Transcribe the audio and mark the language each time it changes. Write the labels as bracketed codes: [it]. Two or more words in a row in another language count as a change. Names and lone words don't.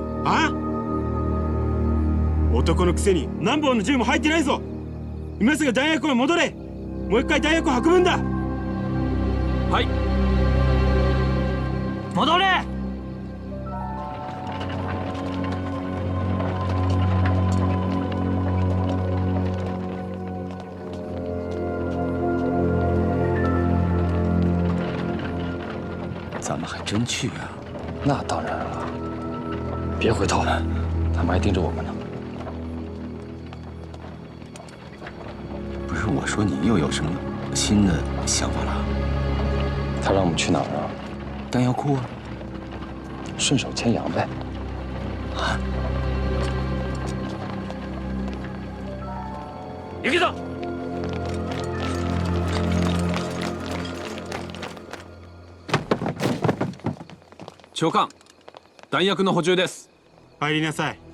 [ja] あ？男のくせに何本の銃も入ってないぞ。今すぐ弾薬庫に戻れ。もう一回弾薬を運ぶんだ。はい。戻れ。 [zh] 咱们还真去啊？那当然了，别回头，他们还盯着我们呢。不是我说，你又有什么新的想法了？他让我们去哪儿啊？弹药库啊，顺手牵羊呗。啊！ [ja] 行くぞ！長官、弾薬の補充です。入りなさい。